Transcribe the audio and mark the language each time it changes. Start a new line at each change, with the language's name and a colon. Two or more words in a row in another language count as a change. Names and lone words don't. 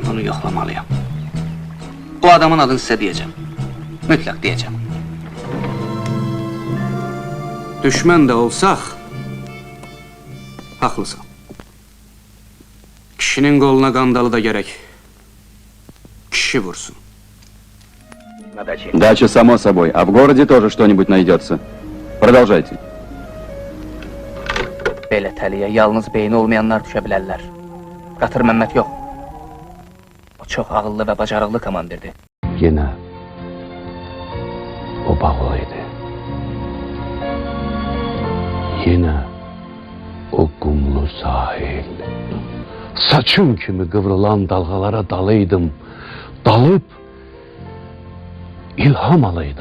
Azerbaijani: Mən bunu yoxlamalıyam. O adamın adını sizə deyəcəm. Mütləq deyəcəm. Düşmən də olsaq, haqlısan. Kişinin qoluna qandalı da gərək. Kişi vursun.
Russian: Дача, само собой. А в городе тоже что-нибудь найдется. Продолжайте.
Azerbaijani: Belə təliyə yalnız beyni olmayanlar düşə bilərlər. Qatır Məmməd yox. O çox ağıllı və bacarıqlı komandirdir.
Turkish: Yine o bağlıydı. Yine o kumlu sahil. Saçım kimi kıvrılan dalgalara dalıydım. Dalıp ilham alıydım.